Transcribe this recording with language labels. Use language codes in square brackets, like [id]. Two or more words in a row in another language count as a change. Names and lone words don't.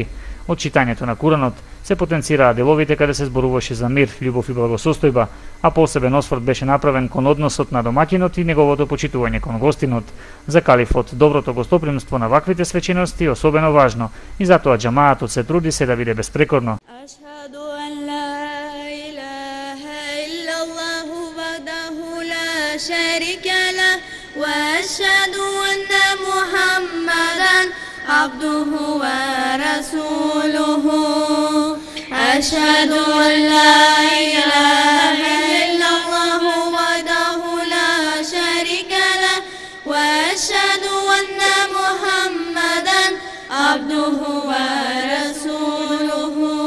[mk] Од читањето на Куранот се потенцираа деловите каде се зборуваше за мир, љубов и благосостојба, а посебен осврт беше направен кон односот на домаќинот и неговото почитување кон гостинот. За калифот, доброто гостопримство на ваквите свечености е особено важно и затоа џамаатот се труди се да биде безпрекорно. [ar] شريك له وأشهد أن محمدا عبده ورسوله أشهد أن لا إله إلا الله وحده لا شريك له وأشهد أن محمدا عبده ورسوله